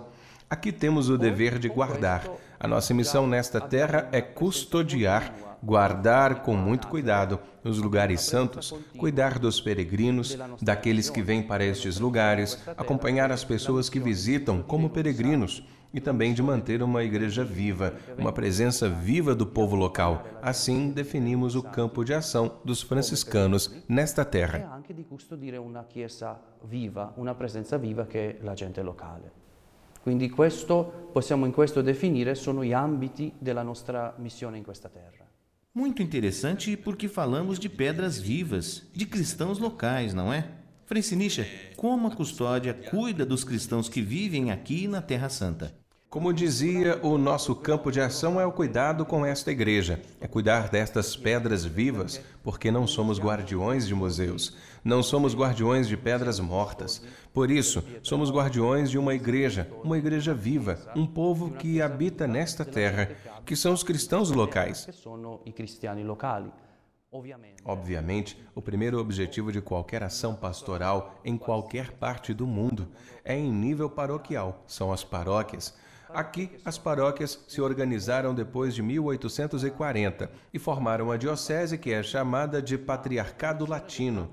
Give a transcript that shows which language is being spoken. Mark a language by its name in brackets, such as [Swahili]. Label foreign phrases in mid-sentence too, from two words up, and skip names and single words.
[Portuguese] Aqui temos o dever de guardar. A nossa missão nesta terra é custodiar, guardar com muito cuidado os lugares santos, cuidar dos peregrinos, daqueles que vêm para estes lugares, acompanhar as pessoas que visitam como peregrinos e também de manter uma igreja viva, uma presença viva do povo local. Assim definimos o campo de ação dos franciscanos nesta terra. [Italian] E anche di custodire una chiesa viva, una presenza viva che è la gente locale. Quindi possiamo in questo definire sono gli ambiti della nostra missione in questa terra. [Portuguese] Muito interessante porque falamos de pedras vivas, de cristãos locais, não é? Frei Sinischa, como a custódia cuida dos cristãos que vivem aqui na Terra Santa? Como dizia, o nosso campo de ação é o cuidado com esta igreja, é cuidar destas pedras vivas, porque não somos guardiões de museus, não somos guardiões de pedras mortas. Por isso, somos guardiões de uma igreja viva, um povo que habita nesta terra, que são os cristãos locais. [Italian] Che sono i cristiani locali. [Portuguese] Obviamente, o primeiro objetivo de qualquer ação pastoral em qualquer parte do mundo é em nível paroquial, são as paróquias. Aqui, as paróquias se organizaram depois de 1840 e formaram a diocese que é chamada de Patriarcado Latino.